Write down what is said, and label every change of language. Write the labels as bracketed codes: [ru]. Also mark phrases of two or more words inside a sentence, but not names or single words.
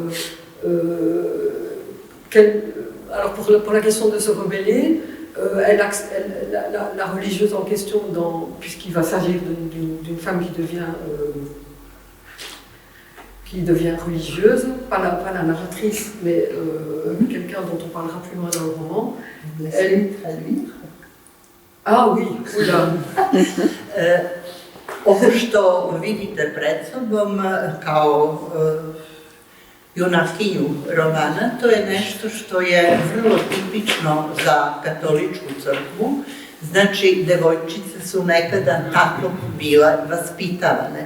[fr] Alors pour la question de se rebeller, la religieuse en question, puisqu'il va s'agir d'une femme qui devient religieuse, pas la narratrice, mais quelqu'un dont on parlera plus loin dans le roman. Elle traduire? Ah oui, oula. [sr] Ovo što vidite pred sobom kao junakinju romana, to je nešto što je vrlo tipično za katoličku crkvu. Znači, devojčice su nekada tako bile vaspitavane.